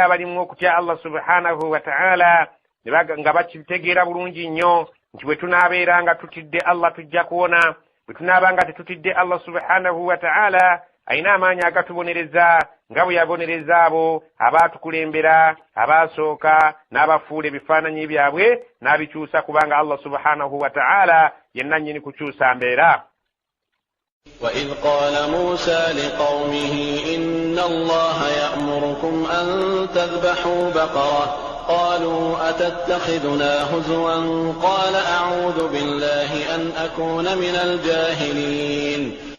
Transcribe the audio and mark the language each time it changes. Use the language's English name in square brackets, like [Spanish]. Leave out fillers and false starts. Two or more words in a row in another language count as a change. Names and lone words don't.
[Ganda] abalimu okutya Allah [Arabic] سبحانه وتعالى [Ganda] nga bakitegeera bulungi nnyo nti bwe tunaabeera nga tutidde Allah tujja kuwona, bwe tunaaba nga tetutidde Allah [Arabic] سبحانه وتعالى [Ganda] ayina amaanyi agatubonereza nga bwe yabonereza abo abaatukulembera abaasooka n'abafuula ebifaananyi byabwe n'abikyusa kubanga Allah [Arabic] سبحانه وتعالى [Ganda] yenna nnyini kukyusa mbeera. [Arabic] وإذ قال موسى لقومه إن الله يأمركم أن تذبحوا بقرة قالوا أتتخذنا هزوا قال أعوذ بالله أن أكون من الجاهلين.